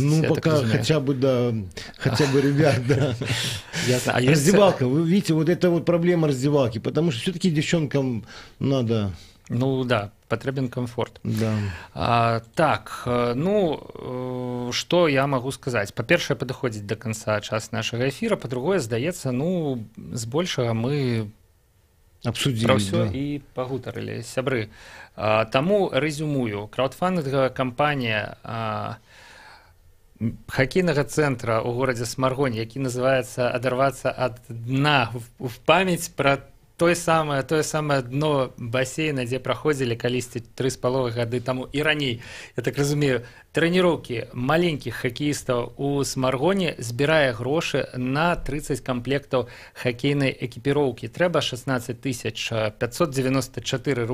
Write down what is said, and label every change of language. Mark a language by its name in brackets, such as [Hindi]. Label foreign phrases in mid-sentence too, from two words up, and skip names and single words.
[Russian] Ну, пока хотя бы, да, хотя бы ребят, да. Раздевалка, вы видите, вот это вот проблема раздевалки, потому что все-таки девчонкам надо... Ну да, потребен комфорт. Да. Так, ну, что я могу сказать? [Belarusian] По-першае, падыходзіць [Russian] до конца [Belarusian] час [Russian] нашего эфира, по-другое, [Belarusian] здаецца, ну, збольшага мы [Russian] обсудили, про все, да. [Belarusian] И пагутарылі, сябры. Таму рэзюмую. Краўдфандинговая кампанія [Russian] хоккейного центра у городе [Belarusian] Смаргонь, які называется «Оторваться от дна», [Russian] в память [Belarusian] про тое самае дно бассейна, дзе праходзілі калісьці 3,5 гады таму і раней, я так разумею, трэніроўкі маленькіх хакеістаў у Смаргоне збірае грошы на 30 комплектаў хакейнай экіпіроўкі. Трэба 16 594 рублі.